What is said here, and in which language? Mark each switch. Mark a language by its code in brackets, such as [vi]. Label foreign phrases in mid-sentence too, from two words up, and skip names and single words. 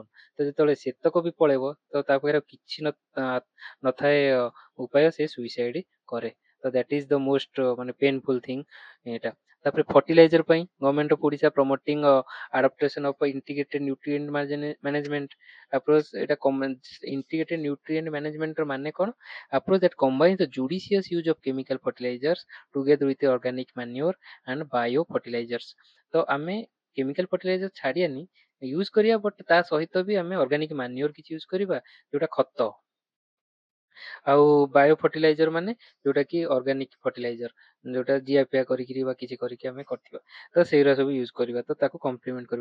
[or] ତ ଯେତେବେଳେ ସେତକ ବି ପଳେଇବ, ତ ତା ପାଖରେ କିଛି ନଥାଏ ଉପାୟ, ସେ ସୁଇସାଇଡ କରେ। [en] ତ that is the most ମାନେ painful thing ଏଇଟା। [or] ତାପରେ ଫର୍ଟିଲାଇଜର ପାଇଁ [en] Government of Odisha promoting adaptation of integrated nutrient management approach. [or] ଏଇଟା [en] integrated nutrient managementର [or] ମାନେ କଣ, [en] approach that combines the judicious use of chemical fertilizers together with the organic manure and bio fertilizers। [or] ତ ଆମେ [en] chemical fertilizer [or] ଛାଡିଆନି, ୟୁଜ କରିବା, ବଟ୍ ତା ସହିତ ବି ଆମେ [en] organic manure [or] କିଛି ୟୁଜ କରିବା, ଯୋଉଟା ଖତ, ଆଉ [en] bio fertilizer [or] ମାନେ ଯୋଉଟା କି [en] organic fertilizer, [or] ଯୋଉଟା ଜିଆପିଆ କରିକିରି ବା କିଛି କରିକି ଆମେ କରିଥିବା, ତ ସେଇଗୁରା ସବୁ ୟୁଜ କରିବା, ତ ତାକୁ କମ୍ପ୍ଲିମେଣ୍ଟ କରିବା।